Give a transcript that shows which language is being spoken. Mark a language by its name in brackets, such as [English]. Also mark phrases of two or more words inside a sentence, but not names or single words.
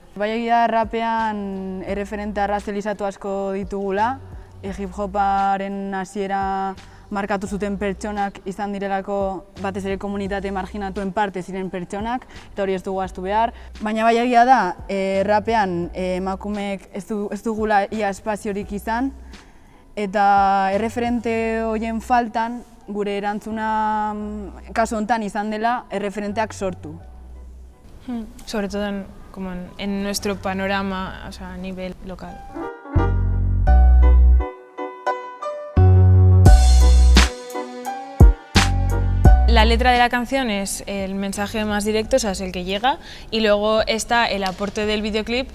[Basque] Bai egia rapean erreferente arrazelizatu asko ditugula, hip-hoparen hasiera markatu zuten pertsonak izan direlako batez ere komunitate marginatuen parte ziren pertsonak, eta hori ez dugu ahaztu behar. Baina bai egia da, rapean emakumeek ez dugula ia espaziorik izan, eta erreferente horien faltan gure erantzuna kasu honetan izan dela erreferenteak sortu. [Spanish] Sobre todo en nuestro panorama, a nivel local. La letra de la canción es el mensaje más directo, es el que llega, y luego está el aporte del videoclip.